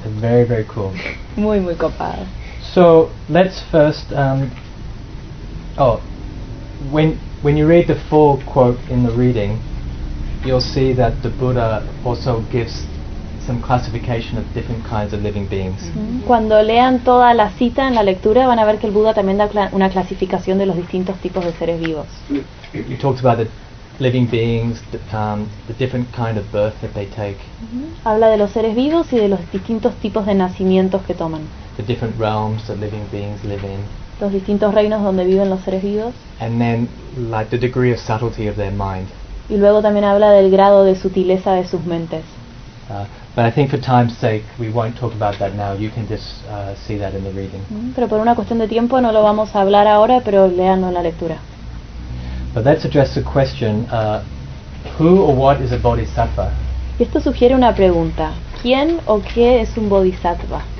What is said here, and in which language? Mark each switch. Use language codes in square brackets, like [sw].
[en] It's very, very cool. [es] Muy, muy copado. [en] So, let's first... When you read the full quote in the reading, you'll see that the Buddha also gives some classification of different kinds of living beings. Mm-hmm. [es] Cuando lean toda la cita en la lectura, van a ver que el Buda también da una clasificación de los distintos tipos de seres vivos. [en] He talks about the living beings, the different kind of birth that they take. Mm-hmm. [es] Habla de los seres vivos y de los distintos tipos de nacimientos que toman. [en] The different realms that living beings live in. [es] Los distintos reinos donde viven los seres vivos. [en] And then, like, the degree of subtlety of their mind. [es] Y luego también habla del grado de sutileza de sus mentes. [en] But I think for time's sake, we won't talk about that now. You can just see that in the reading. [es] Pero por una cuestión de tiempo no lo vamos a hablar ahora, pero léanlo en la lectura. [en] But let's address the question, who or what is a bodhisattva? [es] Y esto sugiere una pregunta, ¿quién o qué es un bodhisattva?